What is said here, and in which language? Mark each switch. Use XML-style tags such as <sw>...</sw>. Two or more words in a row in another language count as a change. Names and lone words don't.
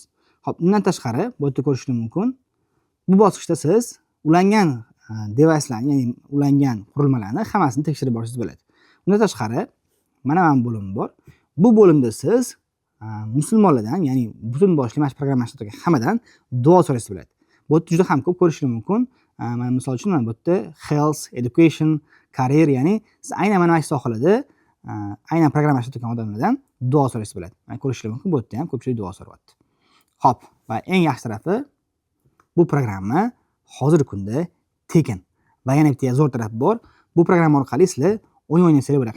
<uz>Xo'p, undan tashqari bu yerda ko'rishingiz mumkin. Bu bosqichda siz ulangan device'larni, ya'ni ulangan qurilmalarni hammasini tekshirib borishingiz bo'ladi. Undan tashqari mana bu bo'lim bor. Bu bo'limda siz musulmonlardan, ya'ni butun boshli mana shu programmani ishlatgan hammadan duo so'raysiz bo'ladi. Bu yerda juda ham ko'p ko'rishingiz mumkin. Mana misol uchun mana bu yerda</uz> <en>health, education, career,</en> <uz>ya'ni siz aynan mana shu sohalarda aynan programma ishlatgan odamlardan duo so'raysiz bo'ladi. Mana ko'rishingiz mumkin, bu yerda ham ko'pchilik duo so'rayapti. Xo'p, va eng yaxshi tarafi bu programma hozirgi kunda tekin. Va yana bitta zo'r tarafi bor. Bu programma orqali sizlar o'yin o'ynasanglar bo'ladi.</uz>